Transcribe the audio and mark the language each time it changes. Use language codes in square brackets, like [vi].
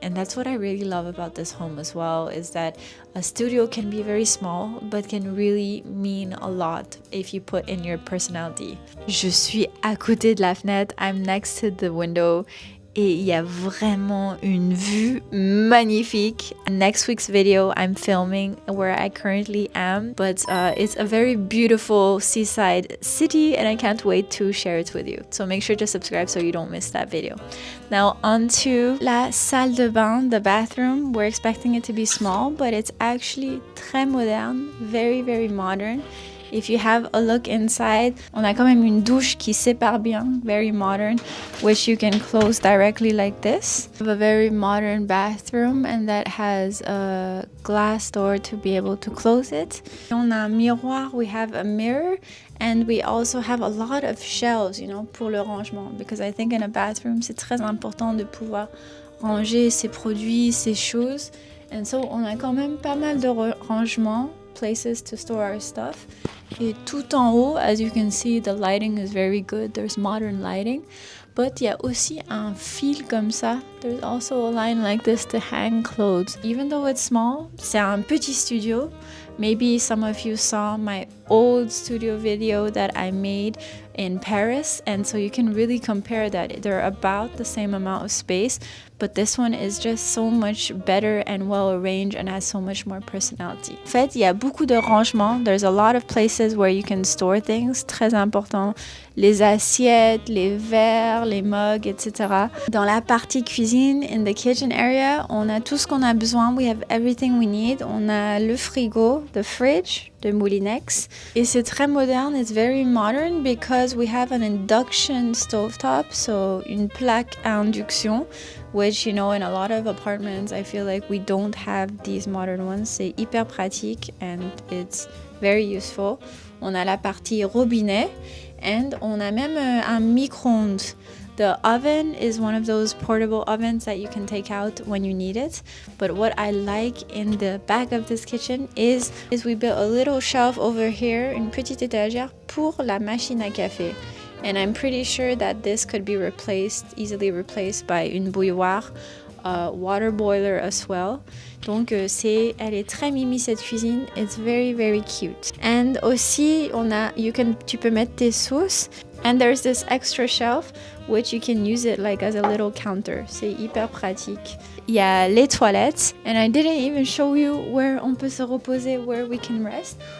[en] And that's what I really love about this home as well, is that a studio can be very small, but can really mean a lot if you put in your personality. [fr] Je suis à côté de la fenêtre. [en] I'm next to the window. [fr] Et il y a vraiment une vue magnifique. [en] Next week's video, I'm filming where I currently am, but it's a very beautiful seaside city, and I can't wait to share it with you. So make sure to subscribe so you don't miss that video. Now onto [fr] la salle de bain, [en] the bathroom. We're expecting it to be small, but it's actually [fr] très moderne, [en] very, very modern. If you have a look inside, [fr] on a quand même une douche qui sépare bien, [en] very modern, which you can close directly like this. We have a very modern bathroom, and that has a glass door to be able to close it. [fr] On a un miroir, [en] we have a mirror, and we also have a lot of shelves, you know, [fr] pour le rangement, [en] because I think in a bathroom, [fr] c'est très important de pouvoir ranger ses produits, ses choses. And so, on a quand même pas mal de rangements, [en] places to store our stuff. [fr] Et tout en haut, [en] as you can see, the lighting is very good. There's modern lighting. [fr] But il y a aussi un fil comme ça. [en] There's also a line like this to hang clothes. Even though it's small, [fr] c'est un petit studio. [en] Maybe some of you saw my old studio video that I made in Paris, and so you can really compare that. They're about the same amount of space, but this one is just so much better and well arranged and has so much more personality. [fr] En fait, il y a beaucoup de rangements. [en] There's a lot of places where you can store things. [fr] Très important. Les assiettes, les verres, les mugs, etc. Dans la partie cuisine, [en] in the kitchen area, [fr] on a tout ce qu'on a besoin. [en] We have everything we need. [fr] On a le frigo, [en] the fridge, de Moulinex. [fr] Et c'est très moderne. [en] It's very modern because we have an induction stovetop, so [fr] une plaque à induction, [en] which, you know, in a lot of apartments, I feel like we don't have these modern ones. [fr] C'est hyper pratique [en] and it's very useful. [fr] On a la partie robinet and on a même un micro-ondes. [en] The oven is one of those portable ovens that you can take out when you need it. But what I like in the back of this kitchen is we built a little shelf over here, [fr] une petite étagère pour la machine à café. [en] And I'm pretty sure that this could be easily replaced by [fr] une bouilloire, [en] water boiler as well. [fr] Donc elle est très mimi cette cuisine. [en] It's very very cute. [fr] And aussi tu peux mettre tes sauces. [en] And there's this extra shelf which you can use it like as a little counter. [fr] C'est hyper pratique. Il y a les toilettes. [en] And I didn't even show you where [fr] on peut se reposer, [en] where we can rest.